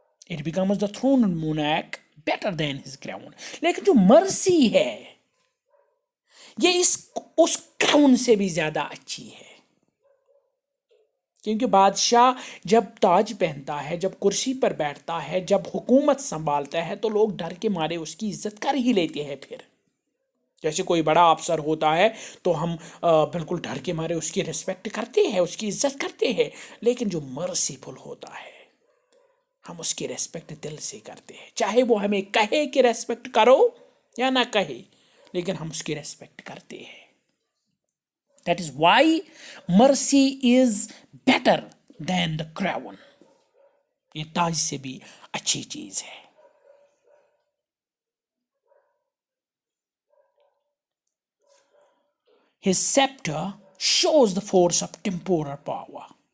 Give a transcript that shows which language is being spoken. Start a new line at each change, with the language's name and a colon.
English: It becomes the throne and monarch better than his crown.
Urdu: لیکن جو مرسی ہے یہ اس کراؤن سے بھی زیادہ اچھی ہے، کیونکہ بادشاہ جب تاج پہنتا ہے، جب کرسی پر بیٹھتا ہے، جب حکومت سنبھالتا ہے، تو لوگ ڈر کے مارے اس کی عزت کر ہی لیتے ہیں. پھر جیسے کوئی بڑا افسر ہوتا ہے تو ہم بالکل ڈر کے مارے اس کی ریسپیکٹ کرتے ہیں، اس کی عزت کرتے ہیں. لیکن جو مرسیفل ہوتا ہے ہم اس کی ریسپیکٹ دل سے کرتے ہیں، چاہے وہ ہمیں کہے کہ ریسپیکٹ کرو یا نہ کہے، لیکن ہم اس کی ریسپیکٹ کرتے ہیں.
English: That is why mercy is better than the crown.
Urdu: یہ تاج سے بھی اچھی چیز ہے.
English: His scepter shows the force of temporal power.